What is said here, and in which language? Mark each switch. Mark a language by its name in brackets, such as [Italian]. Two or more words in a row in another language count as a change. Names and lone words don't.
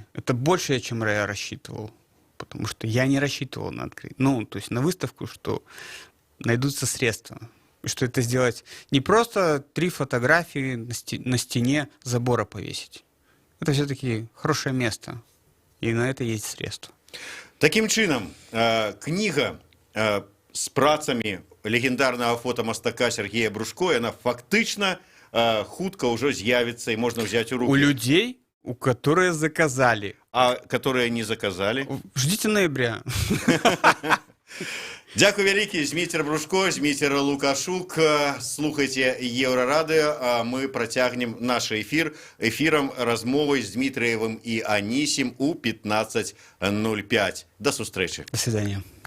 [Russian] Это больше, чем я рассчитывал. Потому что я не рассчитывал на открытие. Ну, то есть на выставку, что найдутся средства. И что это сделать не просто 3 фотографии на стене забора повесить. Это все-таки хорошее место. И на это есть средства. [Belarusian] Таким чынам, кніга з працамі легендарнага фотамастака Сергея Брушко, яна фактычна хутка ўжо з'явіцца і можна [Russian] взять у руки. У людей, у которые заказали. А которые не заказали? Ждите ноября. [Belarusian] Дякую вялікі, Зміцер Брушко, Зміцер Лукашук. Слухайте Еўрарадыё, а мы працягнем наш эфірам размовай з Дмітриевым і Анісім у 15:05. До сустрэчы. [Russian] До свидания.